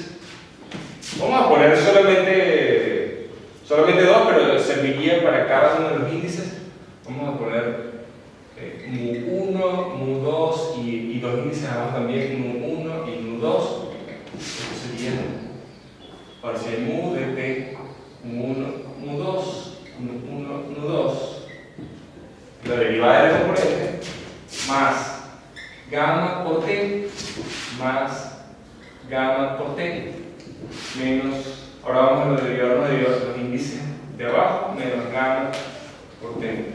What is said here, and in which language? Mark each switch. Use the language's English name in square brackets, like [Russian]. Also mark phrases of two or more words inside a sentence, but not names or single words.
[Spanish] Vamos a poner solamente dos, pero serviría para cada uno de los índices. Vamos a poner mu1, mu2 y dos índices abajo también, mu1 y mu2. Esto sería parcial mu de p, mu1, mu2, mu1, mu2. La derivada de la componente más gamma por t más gamma por t menos, ahora vamos a derivar los índices de abajo, menos gamma por t.